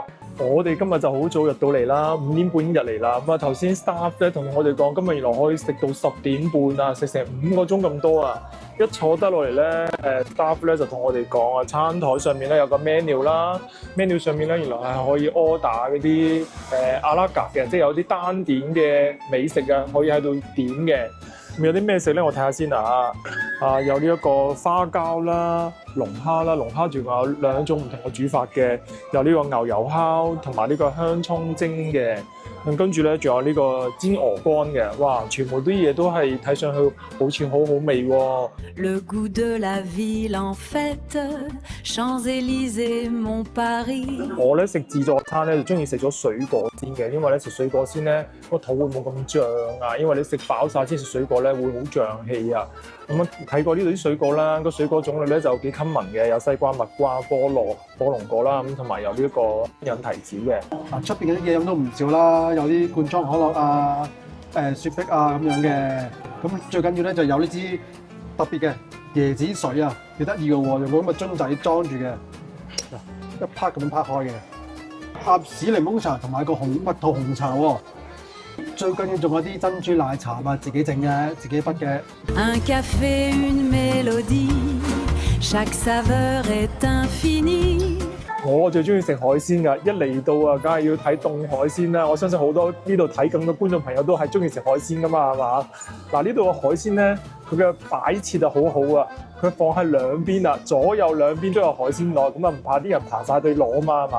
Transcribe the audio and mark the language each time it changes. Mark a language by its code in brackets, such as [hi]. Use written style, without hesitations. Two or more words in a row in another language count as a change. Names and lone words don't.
[yue] 我哋今日就好早入到嚟啦，5點半已經入嚟啦。咁啊頭先 staff 咧同我哋講，今日原來可以食到10點半啊，食成5個鐘咁多啊！一坐得落嚟咧，staff 咧就同我哋講啊，餐台上面咧有個 menu 啦 ，menu 上面咧原來係可以 order 嗰啲 [fr] à la carte [yue] 嘅，即係有啲單點嘅美食啊，可以喺度點嘅。咁有啲咩食咧？我睇下先啊！有呢一個花膠啦、龍蝦啦，龍蝦仲有2種唔同嘅煮法嘅，有呢個牛油烤同埋呢個香葱蒸嘅。咁跟住咧，仲有呢個煎鵝肝嘅，哇！全部啲嘢都係睇上去好似好好味喎。 [fr] Le goût de la ville en fête, Champs-Élysées, mon Paris。 [yue] 我咧食自助餐咧就中意食咗水果先嘅，因為咧食水果先咧個肚會冇咁脹啊，因為你食飽晒先食水果咧會好脹氣啊。咁啊睇過呢度啲水果啦，個水果種類咧就幾 common 嘅，有西瓜、蜜瓜、菠蘿、火龍果啦，咁同埋有呢一個引提子嘅。出邊嘅啲嘢飲都唔少啦，有啲罐裝可樂啊、雪碧啊咁樣嘅。咁最緊要咧就有呢支特別嘅椰子水啊，幾得意嘅喎，用個咁嘅樽仔裝住嘅，一拍咁樣拍開嘅。鴨屎檸檬茶同埋個蜜桃紅茶喎。最緊要仲有啲珍珠奶茶啊，自己整嘅，自己筆嘅。 [fr] Un café, une mélodie, chaque saveur est infinie。 [yue] 我最中意食海鮮㗎，一嚟到啊，梗係要睇凍海鮮啦。我相信好多呢度睇咁多觀眾朋友都係中意食海鮮㗎嘛，係嘛？嗱，呢度嘅海鮮咧，佢嘅擺設啊好好啊，佢放喺兩邊啊，左右兩邊都有海鮮攞，咁啊唔怕啲人爬晒隊攞嘛，係嘛？